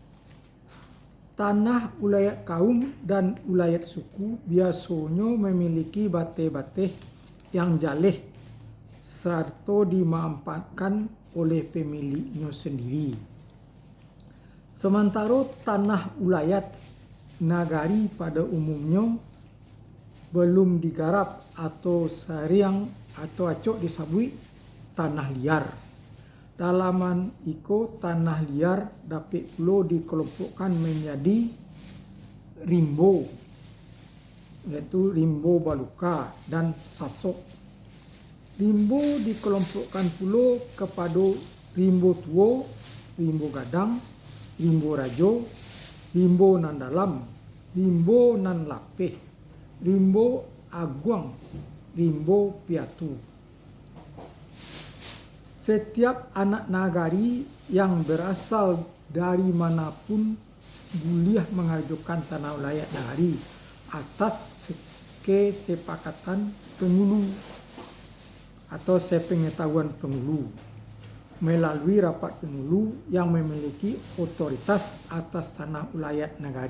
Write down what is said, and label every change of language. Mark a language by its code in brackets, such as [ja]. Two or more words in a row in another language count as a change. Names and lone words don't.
[id] Tanah ulayat kaum dan ulayat suku biasanya memiliki bateh-bateh yang jaleh serta dimanfaatkan oleh pemiliknya sendiri. Sementara tanah ulayat nagari pada umumnya belum digarap atau sariang atau [min] acok disabui [id] tanah liar. [min] Dalaman iko [id] tanah liar dapat pula dikelompokkan menjadi rimbo, yaitu rimbo baluka dan sasok. [min] Rimbo [id] dikelompokkan pula kepada [min] rimbo tua, rimbo gadang, rimbo rajo, rimbo nan dalam, rimbo nan lapeh, rimbo aguang, rimbo piatu. [id] Setiap anak nagari yang berasal dari manapun boleh mengajukan tanah ulayat nagari atas kesepakatan penghulu atau sepengetahuan penghulu melalui rapat penghulu yang memiliki otoritas atas tanah ulayat nagari.